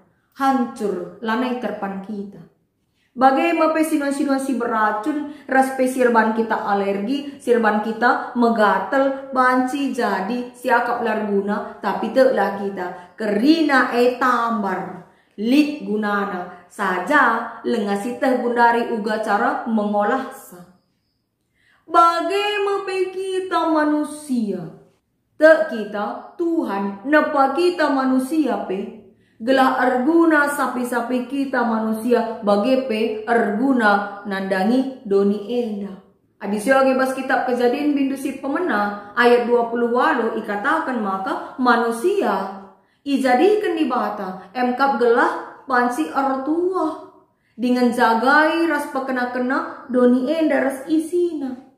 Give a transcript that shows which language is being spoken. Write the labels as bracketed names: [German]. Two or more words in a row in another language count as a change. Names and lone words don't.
[Batak Karo] Hancur, lanai terpan kita. Bagai mape sinuan si beracun, raspe sirban kita alergi, sirban kita megatel, banci jadi, siakap larguna, tapi teklah kita. Kerina tambar. Lit gunana saja lengasiteh bundari uga cara mengolah sa. [Indonesian] Bagaimana kita manusia? [Batak Karo] Te kita Tuhan napa kita manusia pe gelah arguna sapi-sapi kita manusia bagepe arguna nandangi doni enda. Adisyo bas kitab Kejadian bindu si pemena ayat 20 ikatakan maka manusia ijadikan di bata emkap gelah pansi artua dengan jagai ras pakena-kena doni enda ras isina